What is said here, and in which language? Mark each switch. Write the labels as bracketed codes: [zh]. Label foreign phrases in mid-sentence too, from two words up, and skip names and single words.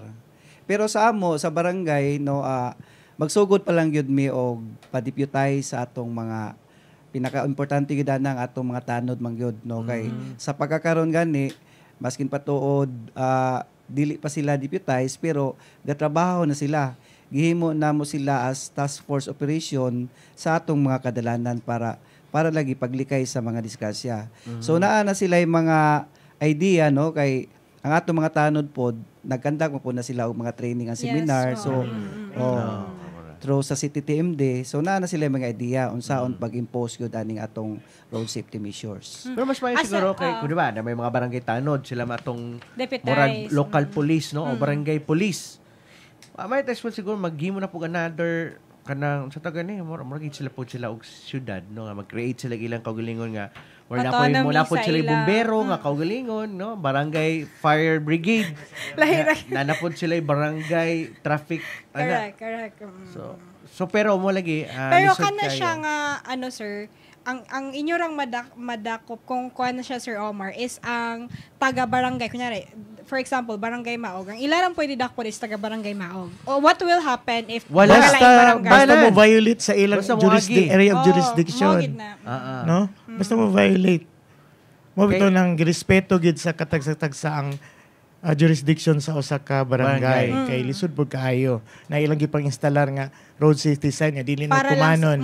[ceb] Pero sa amo sa barangay no magsugod pa lang gyud mi og pa-deputize sa atong mga pinaka-importante gyud ang atong mga tanod man gyud no kay sa pagkakaron gani maskin patuod dili pa sila deputize pero gatrabaho na sila. Gihimo namo sila as [en] task force operation [ceb] sa atong mga kadalanan para lagi paglikay sa mga diskasya. So naa na sila yung mga idea no kay ang atong mga tanod pod nagkandak mo po na sila og mga [en] training and seminar. [ceb] So through sa City TMD, so naa na sila yung mga idea unsaon pag-impose gyud aning atong [en] road safety measures. [ceb] Pero mas mayo siguro kay kun di ba na may mga barangay tanod sila matong Deputize. murag [en] local police [ceb] no o barangay police. May text po siguro maghimo na po another kanang sa taga ni murag sila po sila og syudad no nga mag-create sila ilang kaugalingon nga or Autonomy na po sa sila ila. bumbero nga kaugalingon no barangay [en] fire brigade. [ceb] Nanapod sila barangay traffic Correct. So pero mo lagi Pero lisod kana kayo. siya nga sir, ang inyo rang madakop kung kuan na siya Sir Omar is ang taga barangay kunyari [en] for example [ceb] barangay Maog. Ang ilan ang pwede dakpo is taga barangay Maog. [en] O what will happen if [ceb] basta mo violate sa ilang [en] area of jurisdiction. [ceb] No? Basta mo violate. Mo bitaw nang respeto gid sa katag-tag sa ang jurisdiction sa usa ka barangay kay lisod pud kaayo na ilang gipang instalar nga [en] road safety sign [ceb] nga dili na kumanon.